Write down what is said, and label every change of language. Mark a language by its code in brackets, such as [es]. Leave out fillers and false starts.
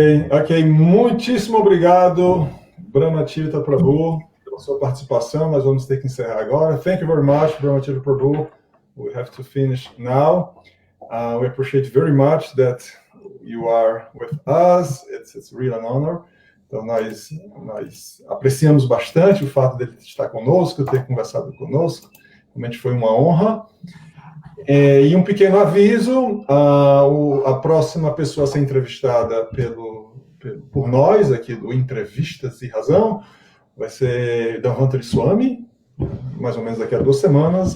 [pt] Ok, muitíssimo obrigado, Brahmatirtha Prabhu, pela sua participação. Nós vamos ter que encerrar agora. [en] Thank you very much, Brahmatirtha Prabhu. We have to finish now. We appreciate very much that you are with us. It's really an honor. [pt] Então, nós apreciamos bastante o fato dele estar conosco, ter conversado conosco. Realmente foi uma honra. E um pequeno aviso, a próxima pessoa a ser entrevistada por nós, aqui do Entrevistas e Razão, vai ser Dhanvantari Swami, mais ou menos daqui a 2 semanas.